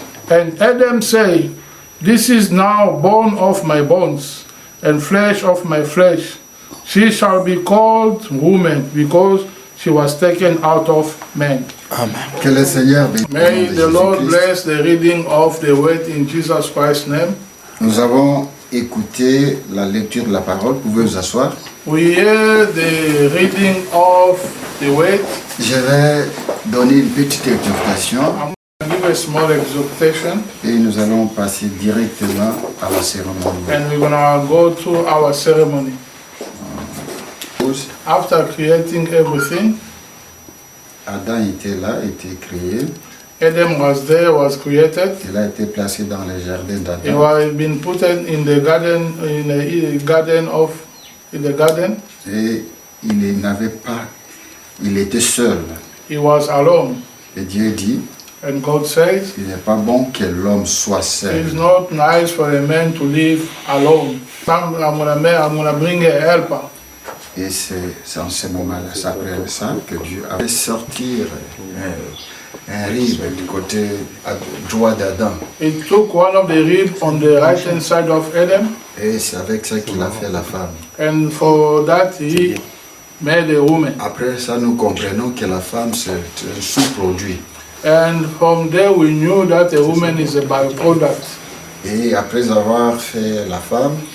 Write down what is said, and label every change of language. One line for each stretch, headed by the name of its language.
English: And Adam said, This is now bone of my bones, and flesh of my flesh. She shall be called woman, because she was taken out of man. Amen.
French: Que le Seigneur bénisse.
English: May the Lord
French: Jésus-Christ.
English: bless the reading of the word in Jesus Christ's name.
French: Nous avons écouté la lecture de la parole. Vous pouvez vous asseoir.
English: We hear the reading of the word.
French: Je vais donner une petite exhortation
English: I'll give a small exhortation,
French: et nous allons passer directement à la cérémonie.
English: and we're gonna go to our ceremony. After creating everything,
French: Adam était là, était créé.
English: Adam was there, was created.
French: Il a été placé dans le jardin
English: He
French: d'Adam.
English: was been put in the garden, in the garden.
French: Et il n'avait pas, il était seul.
English: He was alone,
French: Et Dieu dit,
English: and God says,
French: il n'est pas bon que l'homme soit seul.
English: "It's not nice for a man to live alone. I'm gonna bring a helper."
French: Et c'est en ce moment-là, c'est après ça, que Dieu a fait sortir un
English: rib
French: du côté droit d'Adam.
English: He took one of the ribs on the right hand side of Adam,
French: Et c'est avec ça qu'il a fait la femme.
English: and for that he made a woman.
French: Après ça, nous comprenons que la femme, c'est un sous-produit.
English: And from there we knew that a woman is a byproduct.
French: Et après avoir fait la femme,